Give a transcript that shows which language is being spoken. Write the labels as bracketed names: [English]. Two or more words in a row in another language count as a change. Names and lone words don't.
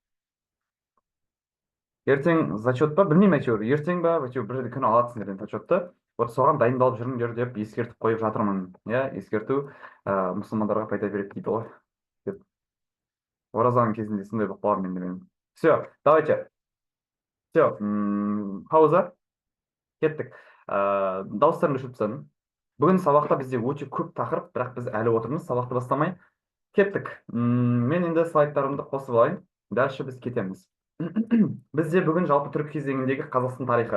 [Kazakh] Ертең зачет па? Білмеймін әйтеуір. Ертең ба? Әйтеуір бір күн алады сендерден зачетты. Вот соған дайындалып жүріңдер деп ескертіп қойып жатырмын. Иә, ескерту мұсылмандарға пайда береді дейді ғой. Оразаның кезінде сондай болып қалар менде. [Russian] Все, давайте. Все, пауза. [Kazakh] Кеттік. Дауыстарыңды өшіріп тастадым. Бүгін сабақта бізде өте көп тақырып, бірақ біз әлі отырмыз, сабақты бастамай. Кеттік. Мен енді слайдтарымды қосып алайын. [Russian] Дальше [Kazakh] біз кетеміз. Бізде бүгін жалпы түркі кезеңіндегі Қазақстан тарихы.